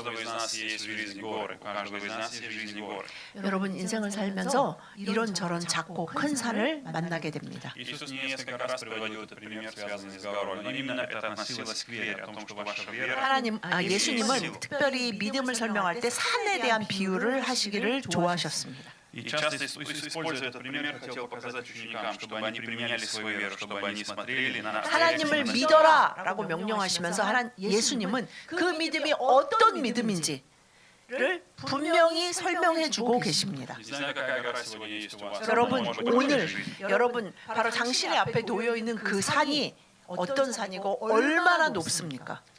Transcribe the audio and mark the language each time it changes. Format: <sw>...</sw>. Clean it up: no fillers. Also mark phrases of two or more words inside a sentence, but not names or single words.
<ko>여러분, 인생을 살면서 이런저런 작고 큰 산을 만나게 됩니다. 예수님은 특별히 믿음을 설명할 때 산에 대한 비유를 하시기를 좋아하셨습니다.</ko> <ru>И часто используя этот пример, хотел показать ученикам, чтобы они применяли свою веру, чтобы они смотрели на</ru> <ko>하나님을 믿어라라고 명령하시면서 예수님은 그 믿음이 어떤 믿음인지를 분명히 설명해주고 계십니다. 여러분, 오늘 여러분 바로 당신의 앞에 놓여 있는 그 산이 어떤 산이고 얼마나 높습니까?</ko>